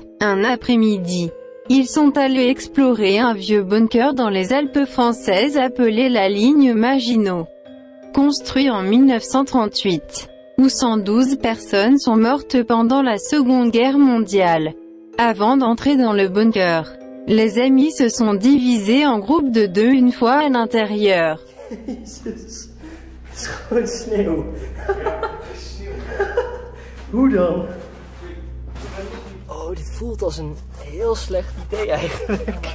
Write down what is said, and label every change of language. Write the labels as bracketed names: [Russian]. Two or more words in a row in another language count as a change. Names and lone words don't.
[French] Un après-midi, ils sont allés explorer un vieux bunker dans les Alpes françaises appelé la ligne Maginot. Construit en 1938, où 112 personnes sont mortes pendant la Seconde Guerre mondiale. Avant d'entrer dans le bunker, les amis se sont divisés en groupes de 2 une fois à l'intérieur. [Dutch] Jezus. Het is gewoon sneeuw. Hoe dan? Oh, dit voelt als een heel slecht idee eigenlijk.